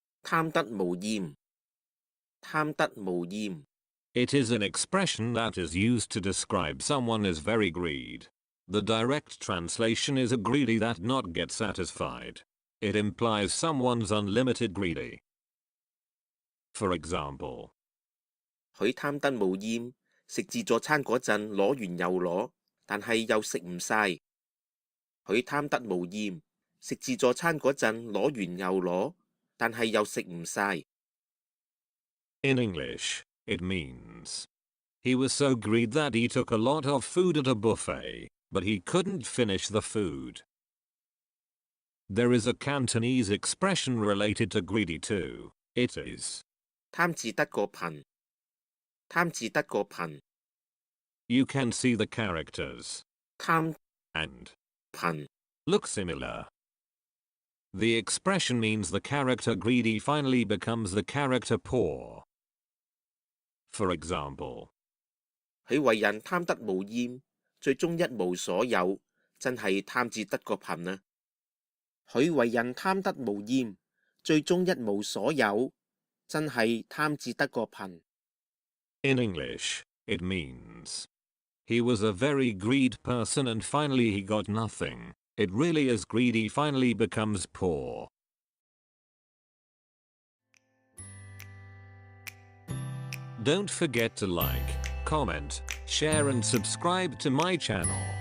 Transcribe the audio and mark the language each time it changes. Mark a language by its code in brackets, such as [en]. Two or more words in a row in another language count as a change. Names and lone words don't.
[yue] 貪得無厭，貪得無厭。 [en] It is an expression that is used to describe someone as very greedy. The direct translation is a greedy that not get satisfied. It implies someone's unlimited greedy. For example, [yue] 佢貪得無厭，食自助餐嗰陣攞完又攞，但係又食唔晒。佢貪得無厭，食自助餐嗰陣攞完又攞，但係又食唔晒。 [en] In English, it means he was so greedy that he took a lot of food at a buffet, but he couldn't finish the food. There is a Cantonese expression related to greedy too. It is [yue] 貪字得個貧，貪字得個貧。 [en] You can see the characters 貪 and 貧 look similar. The expression means the character greedy finally becomes the character poor. For example, [yue] 佢為人貪得無厭，最終一無所有，真係貪字得個貧啊！佢為人貪得無厭，最終一無所有，真係貪字得個貧。 [en] In English, it means he was a very greedy person and finally he got nothing. It really is greedy finally becomes poor. Don't forget to like, comment, share and subscribe to my channel.